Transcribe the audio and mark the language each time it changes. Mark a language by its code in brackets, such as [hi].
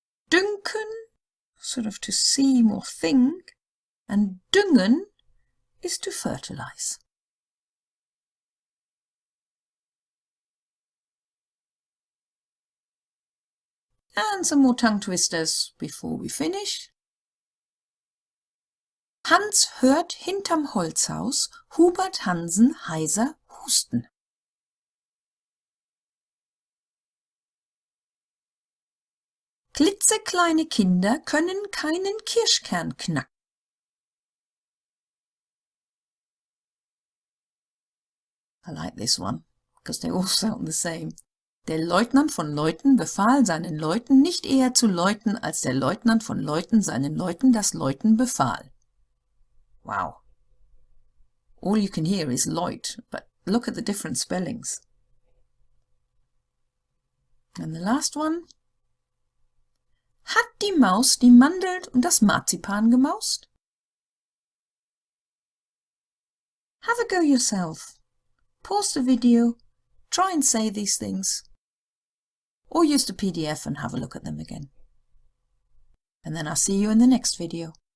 [en] Dünken, sort of to seem or think. And düngen is to fertilize. And some more tongue twisters before we finish. [de] Hans hört hinterm Holzhaus Hubert Hansen heiser husten. Klitzekleine Kinder können keinen Kirschkern knacken. [en] I like this one, because they all sound the same. [de] Der Leutnant von Leuten befahl seinen Leuten nicht eher zu läuten, als der Leutnant von Leuten seinen Leuten das Läuten befahl. [en] Wow. All you can hear is Leut, but look at the different spellings. And the last one. [de] Hat die Maus die Mandeln und das Marzipan gemaust? [en] Have a go yourself. Pause the video, try and say these things, or use the PDF and have a look at them again. And then I'll see you in the next video.